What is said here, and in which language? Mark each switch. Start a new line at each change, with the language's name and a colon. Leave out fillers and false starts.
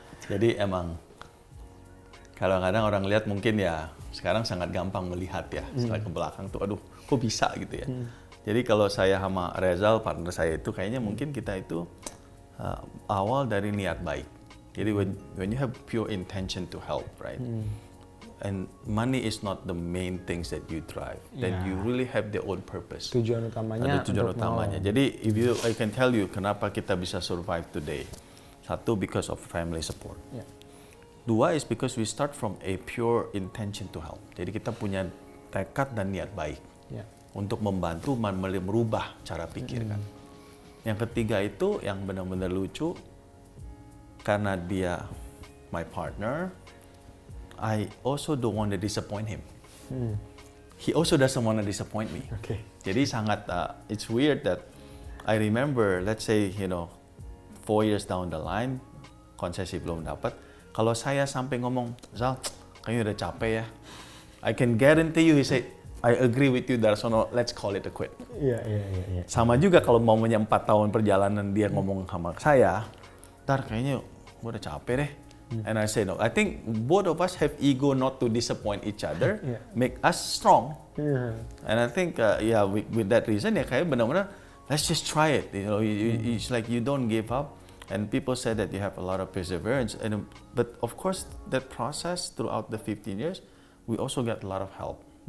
Indonesian: Jadi emang kadang-kadang orang lihat mungkin ya sekarang sangat gampang melihat ya setelah ke belakang tuh, aduh kok bisa gitu ya. Jadi kalau saya sama Rezal partner saya itu kayaknya mungkin kita itu awal dari niat baik.
English: Jadi when you have pure intention to help, right? And money is not the main things that you drive. Then you really have their own purpose.
Indonesian: Tujuan utamanya. Ada tujuan utamanya.
English: Jadi I can tell you
Indonesian: kenapa kita bisa
English: survive today. Satu, because of family support. Dua is because we start from a pure intention to help.
Indonesian: Jadi kita punya tekad dan niat baik untuk membantu merubah cara pikir kan. Yang ketiga itu yang benar-benar lucu. Karena dia
English: my partner, I also don't want to disappoint him. He also doesn't want to disappoint me. Okay.
Indonesian: Jadi sangat,
English: it's weird that I remember, let's say, 4 years down the line,
Indonesian: konsesi belum dapat. Kalau saya sampai ngomong, Zal, kayaknya udah capek ya.
English: I can guarantee you, he said, I agree with you, Dharsono, let's call it a quit.
Indonesian: Iya. Sama juga kalau momennya 4 tahun perjalanan dia ngomong sama saya, kayaknya gue udah capek deh.
English: And I say no. I think both of us have ego not to disappoint each other, make us strong. And I think with that reason
Indonesian: ya kayak benar-benar
English: let's just try it. It's like you don't give up. And people said that you have a lot of perseverance. But of course that process throughout the 15 years, we also got a lot of help.